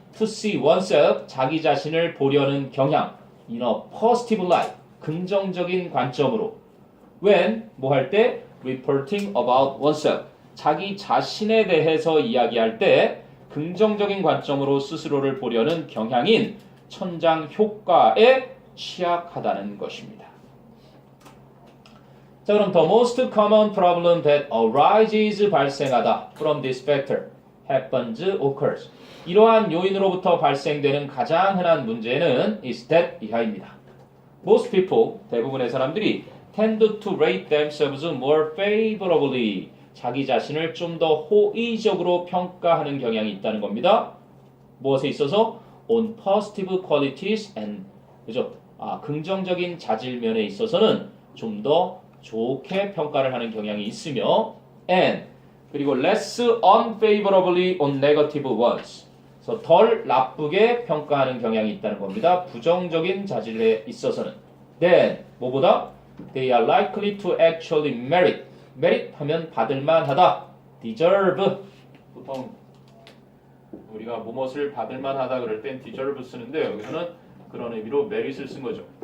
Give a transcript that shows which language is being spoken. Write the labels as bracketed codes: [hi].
[en] to see oneself [ko] 자기 자신을 보려는 경향 [en] in a positive light [ko] 긍정적인 관점으로 when 뭐 할 때 [en] reporting about oneself [ko] 자기 자신에 대해서 이야기할 때 긍정적인 관점으로 스스로를 보려는 경향인 천장 효과에 취약하다는 것입니다. 자, 그럼 [en] the most common problem that arises [ko] 발생하다 [en] from this factor happens occurs [ko] 이러한 요인으로부터 발생되는 가장 흔한 문제는 [en] is that [ko] 이하입니다. [en] Most people [ko] 대부분의 사람들이 [en] tend to rate themselves more favorably [ko] 자기 자신을 좀 더 호의적으로 평가하는 경향이 있다는 겁니다. 무엇에 있어서? [en] on positive qualities and [ko] 그죠? 긍정적인 자질면에 있어서는 좀 더 좋게 평가를 하는 경향이 있으며 and 그리고 [en] less unfavorably on negative ones [ko] 그래서 덜 나쁘게 평가하는 경향이 있다는 겁니다. 부정적인 자질에 있어서는 then 뭐보다 [en] they are likely to actually merit merit [ko] 하면 받을만하다 [en] deserve [ko] 보통 우리가 무엇을 받을만하다 그럴 땐 deserve 쓰는데 여기서는 그런 의미로 merit을 쓴 거죠.